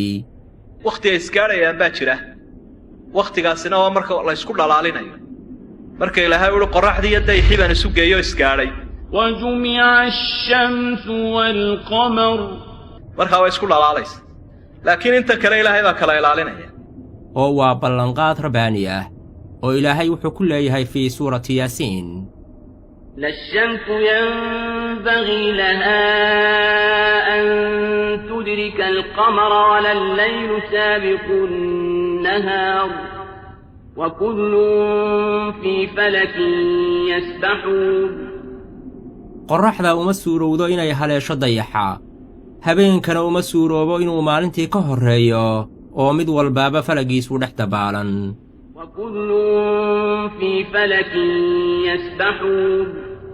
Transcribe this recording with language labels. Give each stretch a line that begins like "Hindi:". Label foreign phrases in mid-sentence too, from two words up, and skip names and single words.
Somali: wakhti ay isgaadhayaan baa jira wakhtigaasina waa marka la ysku dhalaalinayo marka ilaahay uhi qorraxdii iyo dayixii baan isu geeyo isgaadhay
Arabic: وجمع الشمس والقمر
Somali: markaa waa isku dhalaalaysa laakiin inta kale ilaahay baa kala ilaalinaya oo waa ballanqaad rabbaani ah oo ilaahay wuxuu ku leeyahay
Arabic: في سورة يس لا الشمس ينبغي لها أن تدرك القمر ولا الليل سابق النهار وكل في فلك يسبحون
Somali: qorraxda uma suurowdo inay haleesho dayaxa habeenkana uma suuroobo inuu maalintii ka horreeyo oo mid walbaaba falagiisu dhex dabaalan
Arabic: وكل في فلك يسبحون